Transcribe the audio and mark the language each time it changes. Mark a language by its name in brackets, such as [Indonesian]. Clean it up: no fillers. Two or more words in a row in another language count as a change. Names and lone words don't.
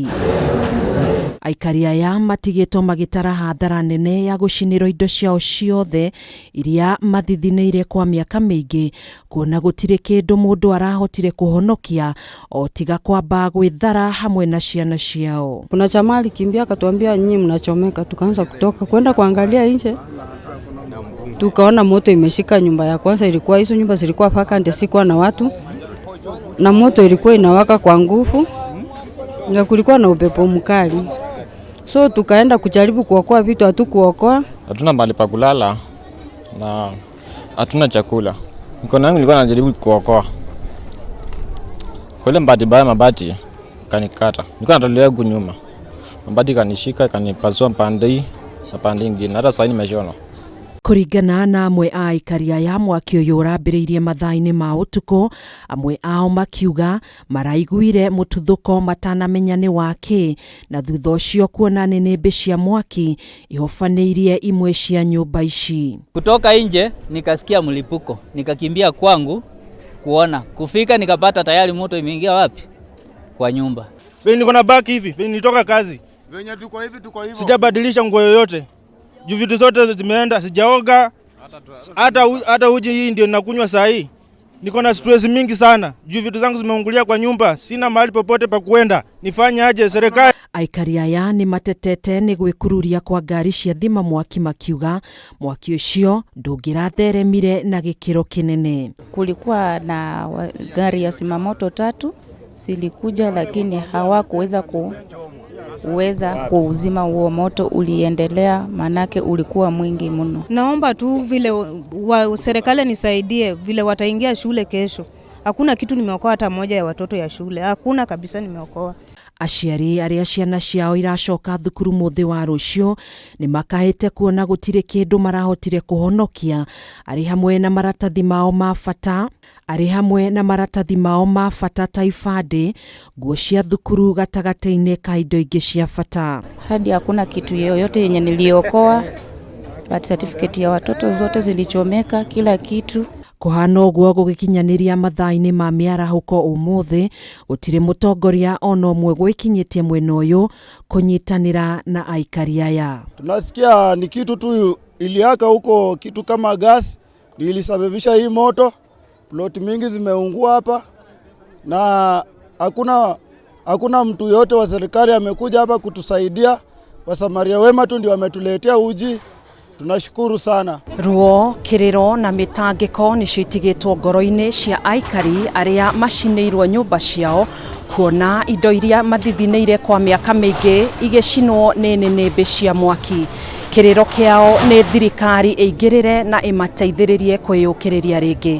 [Kikuyu] Aikari aya matigĩtwo magĩtara hathara nene ya gũcinĩrwo indo ciao ciothe iria mathithinĩire kwa mĩaka mĩingĩ, kuona gũtirĩ kĩndũ mũndũ arahotire kũhonokia o tiga kwamba gwĩthara hamwe na ciana ciao. [Swahili] Kuna chama alikimbia akatuambia nyinyi mnachomeka, tukaanza kutoka kwenda kuangalia nje. Tukaona moto imeshika nyumba ya kwanza, ilikuwa hizo nyumba zilikuwa vacant, sikuwa na watu. Na moto ilikuwa inawaka kwa nguvu. Na kulikuwa na upepo mkali. So tukaenda kujaribu kuokoa vitu, hatukuokoa. Hatuna mahali pa kulala na hatuna chakula. Mikono yangu nilikuwa najaribu kuokoa. Kule mabati kanikata. Nilikuwa natolea huku nyuma. Mabati kanishika, kanipasua pande na pande nyingine. Hata sasa nimeshona. [Kikuyu] Kũringana na amwe a aikari aya mwaki ũyũ ũrambĩrĩirie mathaa-inĩ ma ũtukũ, amwe ao makiuga maraiguire mũtuthũko matanamenya nĩ wake, na thutha ũcio kuona nĩnĩmbĩ cia mwaki ihofanĩirie imwe cia nyũmba ici. [Swahili] Kutoka nje nikasikia mlipuko, nikakimbia kwangu kuona. Kufika nikapata tayari moto imeingia wapi? Kwa nyumba. Niko na baki hivi, nitoka kazi. Venye tuko hivi. Sijabadilisha nguo yoyote. Juu vitu zote zimeenda, sijaoga. Hata uji hii ndio ninakunywa saa hii. Niko na stress mingi sana. Juu vitu zangu zimeungulia kwa nyumba, sina mahali popote pa kuenda. Nifanye aje serikali? [Kikuyu] Aikari aya nĩ matetete nĩ gwĩkururia kwa ngari cia thima mwaki makiuga mwaki ũcio ndũngĩratheremire na gĩkĩro kĩnene. [Swahili] Kulikuwa na gari ya zimamoto 3 zilikuja, lakini hawakuweza kuuzima huo moto, uliendelea manake ulikuwa mwingi mno. Naomba tu vile serikali nisaidie vile wataingia shule kesho. Hakuna kitu nimeokoa, hata moja ya watoto ya shule. Hakuna kabisa nimeokoa. [Kikuyu] Aciari arĩa ciana ciao iracoka thukuru mũthĩ wa rũciũ nĩ makahĩte kuona gũtirĩ kĩndũ marahotire kũhonokia, arĩ hamwe na maratathi mao ma bata ta ibandĩ, nguo cia thukuru gatagatĩ-inĩ ka indo ingĩ cia bata. [Swahili] Hadi hakuna kitu yoyote yenye niliokoa. [English] Birth certificate [Swahili] ya watoto zote zilichomeka, kila kitu. [Kikuyu] Kũhana ũguo gũgĩkinyanĩria mathaa-inĩ ma mĩarahũko ũmũthĩ, gũtirĩ mũtongoria ona ũmwe gwĩkinyĩtie mwena ũyũ kũnyitanĩra na aikari aya. [Swahili] Tunasikia ni kitu tu iliaka huko, kitu kama gas ilisababisha hii moto. Plot mingi zimeungua hapa na hakuna mtu yote wa serikali amekuja hapa kutusaidia. Wasamaria wema tu ndio wametuletea uji. Tunashukuru sana. [Kikuyu] Ruo, kĩrĩro na mĩtangĩko nĩcio itigĩtwo ngoro-inĩ cia aikari arĩa macinĩirwo nyũmba ciao, kuona indo iria mathithinĩire kwa mĩaka mĩingĩ igĩcinwo nĩ nĩnĩmbĩ cia mwaki. Kĩrĩro kĩao nĩ thirikari ĩingĩrĩre na ĩmateithĩrĩrie kwĩyũkĩrĩria rĩngĩ.